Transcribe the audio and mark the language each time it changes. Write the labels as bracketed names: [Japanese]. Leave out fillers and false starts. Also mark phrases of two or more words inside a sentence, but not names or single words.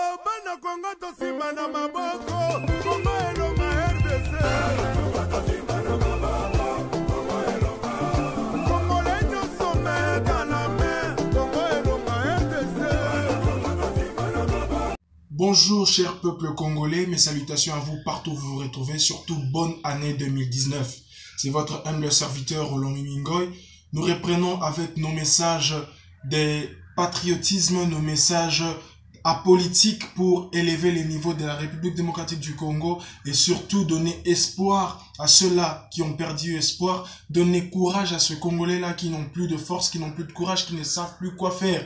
[Lingala] bana Kongo tosimba na maboko Kongo elonga RDC Kongo lenyo someka na main Kongo elonga RDC. [French] Bonjour cher peuple congolais, mes salutations à vous partout où vous vous retrouvez, surtout bonne année 2019. C'est votre humble serviteur Roland Mingoy. Nous reprenons avec nos messages des patriotismes, nos messages apolitiques pour élever les niveaux de la République démocratique du Congo et surtout donner espoir à ceux-là qui ont perdu espoir, donner courage à ces Congolais-là qui n'ont plus de force, qui n'ont plus de courage, qui ne savent plus quoi faire.